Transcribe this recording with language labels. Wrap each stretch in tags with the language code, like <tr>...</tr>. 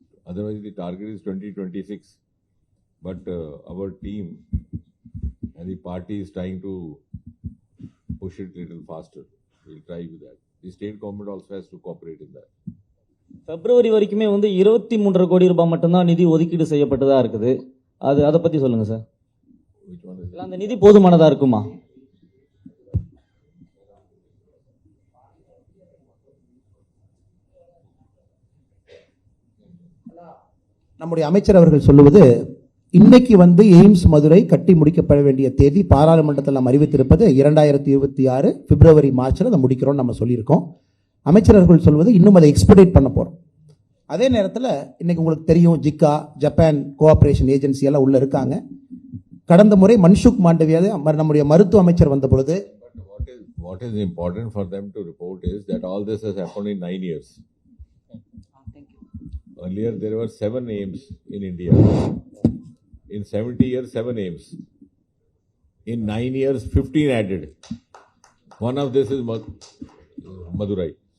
<en>Otherwise the target is 2026. But our team and the party is trying to push it a little faster. We'll try with that. The state government also has to cooperate in that.</en> <ta>பிப்ரவரி வரைக்குமே வந்து 23.5 கோடி ரூபாய் மட்டும்தான் நிதி ஒதுக்கீடு செய்யப்பட்டதா இருக்குது. அதை பத்தி சொல்லுங்க சார். அந்த நிதி போதுமானதா இருக்குமா? நம்முடைய அமைச்சர் அவர்கள் சொல்லுவது, இன்னைக்கு வந்து எய்ம்ஸ் மதுரை கட்டி முடிக்கப்பட வேண்டிய தேதி பாராளுமன்றத்தில் நாம் அறிவித்திருப்பது 2026 பிப்ரவரி மார்ச்ல அதை முடிக்கிறோம் நம்ம சொல்லியிருக்கோம். அமைச்சர் அவர்கள் சொல்வது இன்னும் அதை எக்ஸ்பெடிட் பண்ண போறோம். அதே நேரத்தில் இன்னைக்கு உங்களுக்கு தெரியும், ஜிக்கா, ஜப்பான் கோஆபரேஷன் ஏஜென்சி எல்லாம் உள்ள இருக்காங்க. கடந்த முறை மன்சுக் மாண்டவியா நம்முடைய மருத்துவ அமைச்சர் வந்த பொழுது,</ta> <en>what is important for them to report is that all this has happened in 9 years. Earlier there were 7 aims in India. In 70 years 7 aims. In 9 years 15 added. One of this is Madurai.</en>